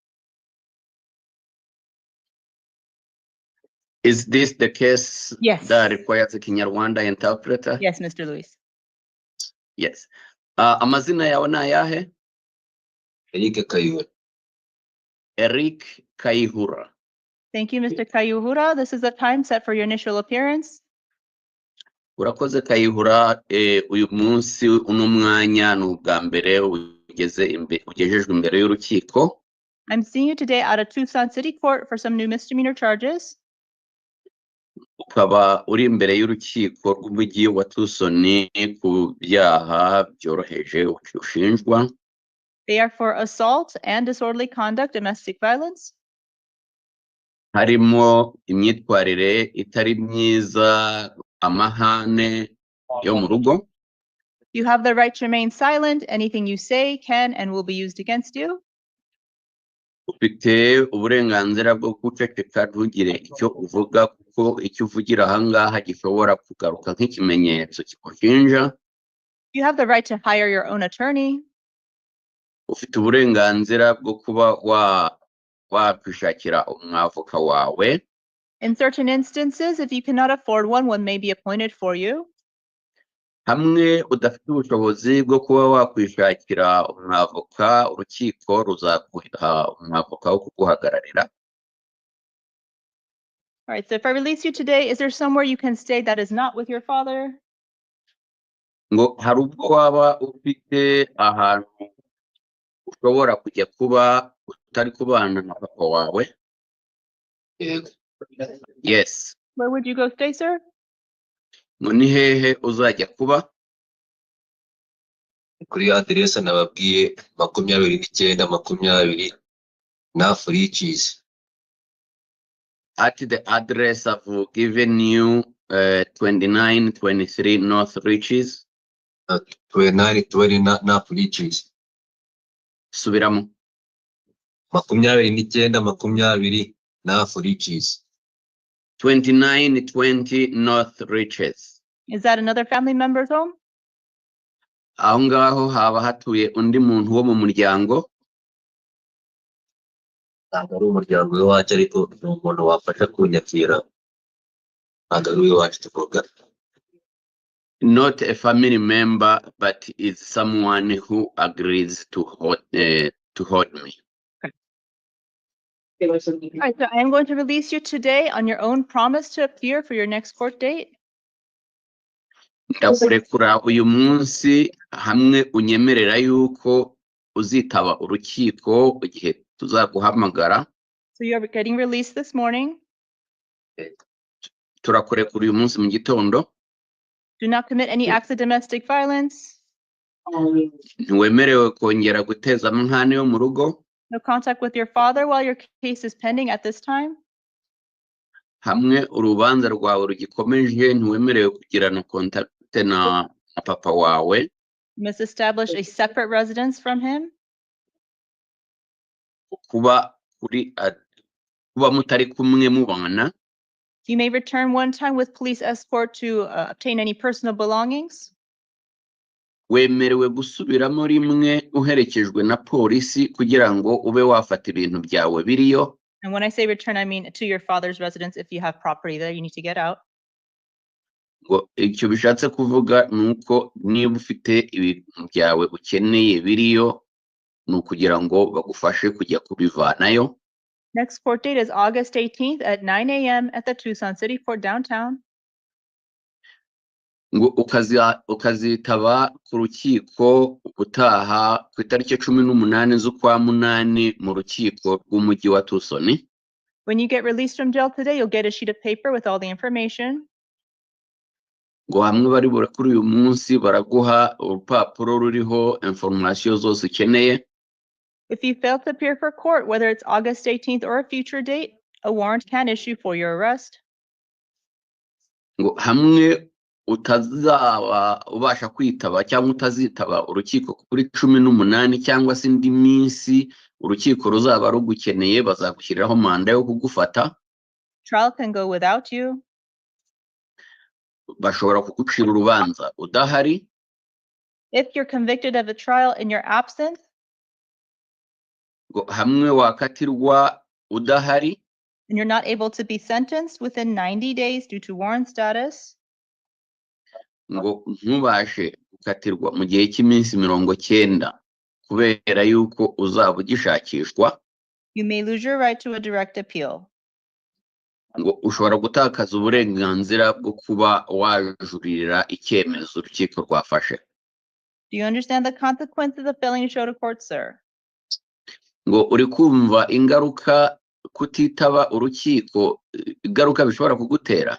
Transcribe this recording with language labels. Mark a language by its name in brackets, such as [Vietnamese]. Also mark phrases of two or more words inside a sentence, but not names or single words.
[English] Is this the case Yes. that requires a Kinyarwanda interpreter? Yes, Mr. Luis. Yes. [Kinyarwanda] Amazina yawe ni ayahe? Eric Kayihura. Eric Kayihura. [English] Thank you, Mr. Kayuhura. This is the time set for your initial appearance. [Kinyarwanda] Urakoze Kayihura, uyu munsi uno mwanya ni ubwa mbere ugejejwe imbere y'urukiko. [English] I'm seeing you today out of Tucson City Court for some new misdemeanor charges. [Kinyarwanda] Ukaba uri imbere y'urukiko rw'umujyi wa Tucson ku byaha byoroheje ushinjwa. [English] They are for assault and disorderly conduct, domestic violence. [Kinyarwanda] Harimo imyitwarire itari myiza, amahane yo mu rugo. [English] You have the right to remain silent. Anything you say can and will be used against you. [Kinyarwanda] Ufite uburenganzira bwo guceceka ntugire icyo uvuga kuko icyo uvugira ahangaha gishobora kugaruka nk'ikimenyetso kikushinja. [English] You have the right to hire your own attorney. [Kinyarwanda] Ufite uburenganzira bwo kuba wakwishakira umwavoka wawe. [English] In certain instances, if you cannot afford one may be appointed for you. [Kinyarwanda] Hamwe udafite ubushobozi bwo kuba wakwishakira umwavoka, urukiko ruzaguha umwavoka wo kuguhagararira. [English] All right, so if I release you today, is there somewhere you can stay that is not with your father? [Kinyarwanda] Ngo hari ubwo waba ufite ahantu ushobora kujya kuba utari kubana na papa wawe? [English] Yes. Where would you go stay, sir? [Kinyarwanda] Ngo ni hehe uzajya kuba? Kuri aderesa nababwiye 2920 North Riches. [English] At the address I've given you, 2923 North Riches. 2920 North Riches. [Kinyarwanda] Subiramo. 2920 North Riches. 2920 North Riches. [English] Is that another family member's home? [Kinyarwanda] Aho ngaho haba hatuye undi muntu wo mu muryango. ntabwo ari umuryango w'iwacu ariko ni umuntu wafasha kunyakira ntabwo ari uw'iwacu tuvuga. [English] Not a family member, but is someone who agrees to hold me. All right, so I am going to release you today on your own promise to appear for your next court date. [Kinyarwanda] Ndakurekura uyu munsi hamwe unyemerera yuko uzitaba urukiko igihe tuzaguhamagara. [English] So you're getting released this morning. [Kinyarwanda] Turakurekura uyu munsi mu gitondo. [English] Do not commit any acts of domestic violence. [Kinyarwanda] Ntiwemerewe kongera guteza amahane yo mu rugo. [English] No contact with your father while your case is pending at this time. [Kinyarwanda] Hamwe urubanza rwawe rugikomeje ntiwemerewe kugirana kontakte na papa wawe. [English] You must establish a separate residence from him. [Kinyarwanda] Kuba mutari kumwe mubana. [English] You may return one time with police escort to obtain any personal belongings. [Kinyarwanda] Wemerewe gusubiramo rimwe uherekejwe na polisi kugira ngo ube wafata ibintu byawe biriyo. [English] And when I say return, I mean to your father's residence. If you have property there, you need to get out. [Kinyarwanda] Ngo icyo bishatse kuvuga nuko niba ufite ibintu byawe ukeneye biriyo ni ukugira ngo bagufashe kujya kubivanayo. [English] Next court date is August 18th at 9 a.m. at the Tucson City Court downtown. [Kinyarwanda] Ngo ukazitaba ku rukiko utaha ku itariki 18 z'ukwa munani mu rukiko rw'umujyi wa Tucson. [English] When you get released from jail today, you'll get a sheet of paper with all the information. [Kinyarwanda] Ngo hamwe bari burakuri uyu munsi baraguha urupapuro ruriho information zose ukeneye. [English] If you fail to appear for court, whether it's August 18th or a future date, a warrant can issue for your arrest. [Kinyarwanda] Ngo hamwe utazaba ubasha kwitaba cyangwa utazitaba urukiko kuri 18 cyangwa se indi minsi urukiko ruzaba rugukeneye bazagushyiriraho manda yo kugufata. [English] Trial can go without you. [Kinyarwanda] Bashobora kugucira urubanza udahari. [English] If you're convicted of a trial in your absence, [Kinyarwanda] Ngo hamwe wakatirwa udahari. [English] and you're not able to be sentenced within 90 days due to warrant status, [Kinyarwanda] Ngo ntubashe gukatirwa mu gihe cy'iminsi 90 kubera yuko uzaba ugishakishwa. [English] you may lose your right to a direct appeal. [Kinyarwanda] Ngo ushobora gutakaza uburenganzira bwo kuba wajuririra icyemezo urukiko rwafashe. [English] Do you understand the consequences of failing to show to court, sir? [Kinyarwanda] Ngo uri kumva ingaruka kutitaba urukiko, ingaruka bishobora kugutera.